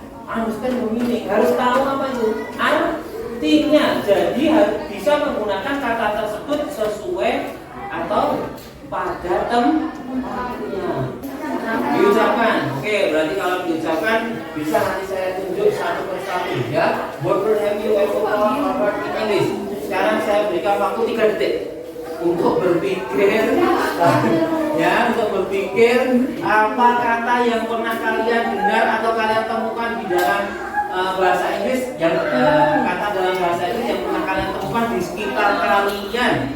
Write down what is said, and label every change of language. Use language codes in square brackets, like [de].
[en] Understand the meaning, [id] harus tahu apa itu artinya. Jadi harus bisa menggunakan kata tersebut sesuai atau pada tempatnya. Diucapkan, oke, berarti kalau diucapkan bisa nanti saya tunjuk satu persatu ya. [en] What word have you ever heard in English? [id] Sekarang saya berikan waktu 3 detik untuk berpikir, ya, untuk berpikir apa kata yang pernah kalian dengar atau kalian temukan di dalam bahasa Inggris, yang kata dalam bahasa Inggris yang pernah kalian temukan di sekitar kalian.